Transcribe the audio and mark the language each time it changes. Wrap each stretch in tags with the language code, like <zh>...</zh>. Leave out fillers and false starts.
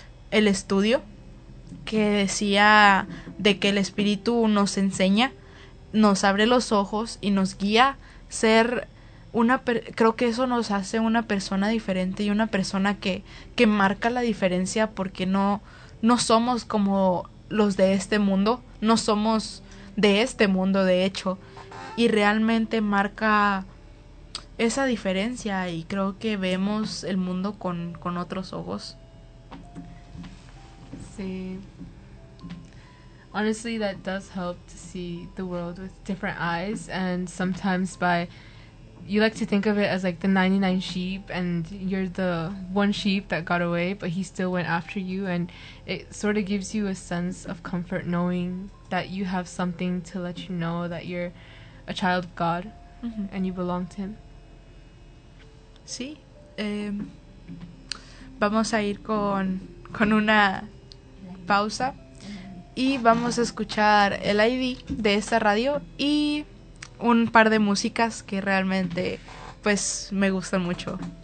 <es>estudio, que decía de que el Espíritu nos enseña, nos abre los ojos y nos guía, ser una per creo que eso nos hace una persona diferente y una persona que marca la diferencia, porque no somos como los de este mundo, no somos de este mundo de hecho, y realmente marca esa diferencia y creo que vemos el mundo con otros ojos. Sí.</es> <en>Honestly, that does help to see the world with different eyes, and sometimes by you like to think of it as like the 99 sheep, and you're the one sheep that got away, but he still went after you, and it sort of gives you a sense of comfort knowing that you have something to let you know that you're a child of God and you belong to him.</en> <es>Sí, vamos a ir con una pausa y vamos a escuchar el ID de esta radio y un par de músicas que realmente pues me gustan mucho.</es>